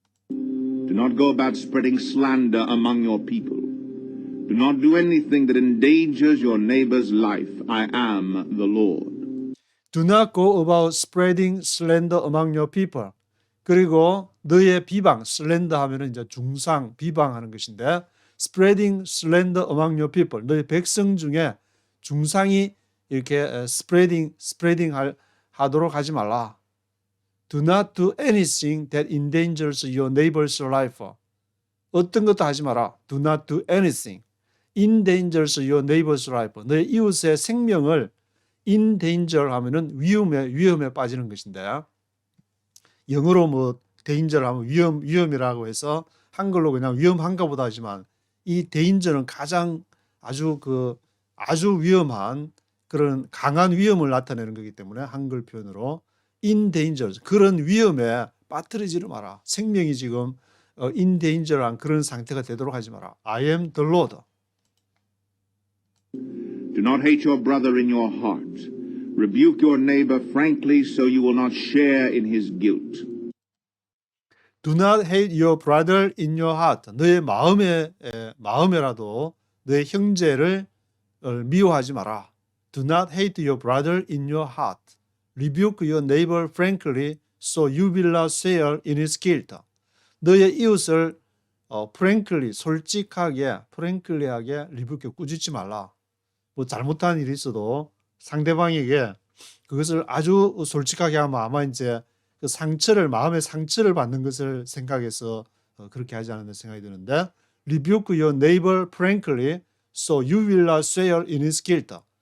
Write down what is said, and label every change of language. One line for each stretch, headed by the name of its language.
English: Do not go about spreading slander among your people. Do not do anything that endangers your neighbor's life. I am the Lord. Do not go about spreading slander among your people.
Korean: 그리고 너의 비방, slander 하면은 이제 중상, 비방하는 것인데,
English: spreading slander among your people.
Korean: 너의 백성 중에 중상이 이렇게 spreading 하도록 하지 말라.
English: Do not do anything that endangers your neighbor's life.
Korean: 어떤 것도 하지 마라.
English: Do not do anything endangers your neighbor's life.
Korean: 너의 이웃의 생명을
English: in danger
Korean: 하면은 위험에 빠지는 것인데, 영어로 뭐 danger 하면 위험이라고 해서 한글로 그냥 위험한가 보다 하지만, 이 danger는 가장 아주 위험한 그런 강한 위험을 나타내는 거기 때문에 한글 표현으로 in danger, 그런 위험에 빠뜨리지를 마라. 생명이 지금
English: in danger
Korean: 한 그런 상태가 되도록 하지 마라.
English: I am the Lord. Do not hate your brother in your heart. Rebuke your neighbor frankly so you will not share in his guilt. Do not hate your brother in your heart.
Korean: 너의 마음에라도 너의 형제를 미워하지 마라.
English: Do not hate your brother in your heart. Rebuke your neighbor frankly so you will not share in his guilt.
Korean: 너의 이웃을 frankly, 솔직하게, frankly하게 rebuke, 꾸짖지 말라. 뭐 잘못한 일이 있어도 상대방에게 그것을 아주 솔직하게 하면 아마 이제 그 마음의 상처를 받는 것을 생각해서 그렇게 하지 않았나 생각이 드는데,
English: rebuke your neighbor frankly so you will not share in his guilt.